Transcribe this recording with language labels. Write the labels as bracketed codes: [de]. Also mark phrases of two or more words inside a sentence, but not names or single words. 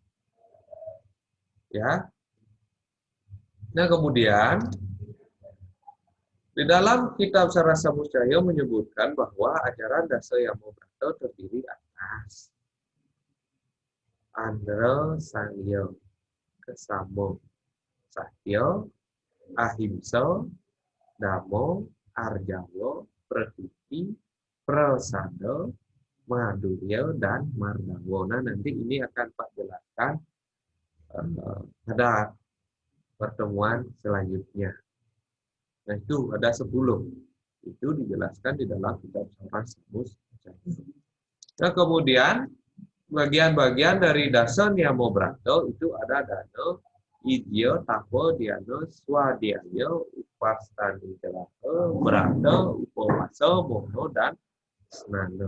[id] Ya. Nah kemudian di dalam kitab Sarasa Mujaya menyebutkan bahwa ajaran Dasa Yamo Brata terdiri atas [sa] Andra Sangyo, Kesamo, Satya, Ahimsa, Damo, Arjawa, Prakriti, Prasada, Madurya, [id] dan Mardawa. Nah, nanti ini akan Pak jelaskan pada pertemuan selanjutnya. Nah, itu ada 10. Itu dijelaskan di dalam kitab Sarasa Mujaya. Nah, kemudian bagian-bagian dari Dasa Niyamo Brata itu ada Dana, [sa] Idya, Tapa, Dhyana, Swadhyaya, Upastadikala, Brata, Upawasa, Mono, dan Snana.